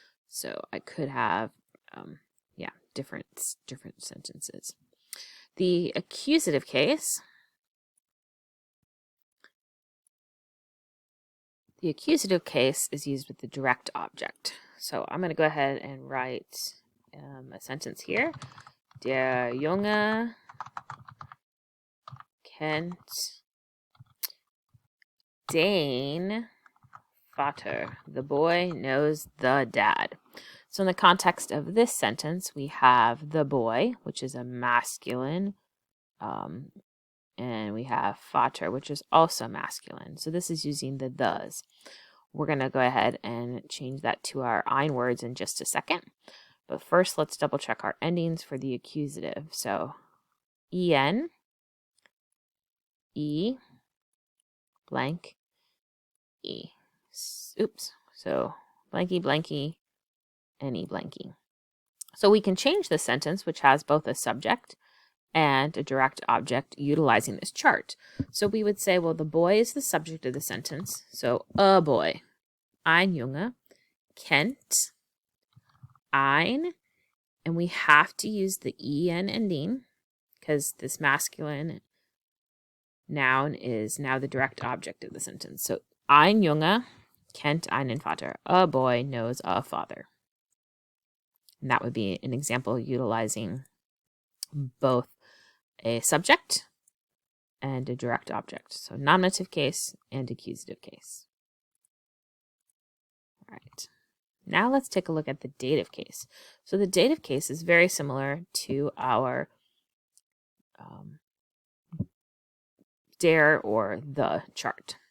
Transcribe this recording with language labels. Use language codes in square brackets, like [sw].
[en] So I could have, different sentences. The accusative case. The accusative case is used with the direct object. So I'm going to go ahead and write a sentence here. [de] Der Junge kennt den Vater. [en] The boy knows the dad. So in the context of this sentence, we have the boy, which is a masculine, and we have Vater, which is also masculine. So this is using the thes. We're going to go ahead and change that to our EIN words in just a second. But first, let's double check our endings for the accusative. So EN, E, blank, E. Oops. So blanky, blanky, any blanky. So we can change the sentence, which has both a subject and a direct object, utilizing this chart. So we would say, well, the boy is the subject of the sentence. So a boy. [de] Ein Junge kennt ein. [en] And we have to use the en ending because this masculine noun is now the direct object of the sentence. [de] So ein Junge kennt einen Vater. [en] A boy knows a father. And that would be an example utilizing both a subject and a direct object. So nominative case and accusative case. All right. Now let's take a look at the dative case. So the dative case is very similar to our der or the chart.